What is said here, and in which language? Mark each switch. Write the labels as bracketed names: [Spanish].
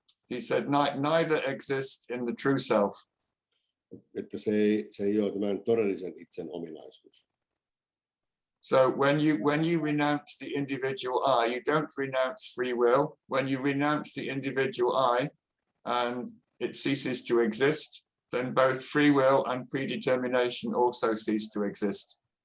[English] He said neither exists in the true self. [Finnish] Että se ei ole tämän todellisen itsen ominaisuus. [English] So when you renounce the individual I, you don't renounce free will. When you renounce the individual I and it ceases to exist, then both free will and predetermination also cease to exist.